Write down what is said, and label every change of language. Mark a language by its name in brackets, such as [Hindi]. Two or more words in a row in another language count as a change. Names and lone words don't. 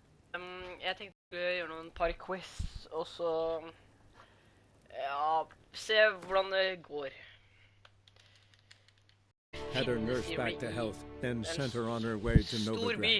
[Norwegian] Jeg tenkte jeg skulle gjøre noen par quiz, og så ja, se hvordan det går. [English] Had her nursed back to health, then sent her on her way to Novigrad.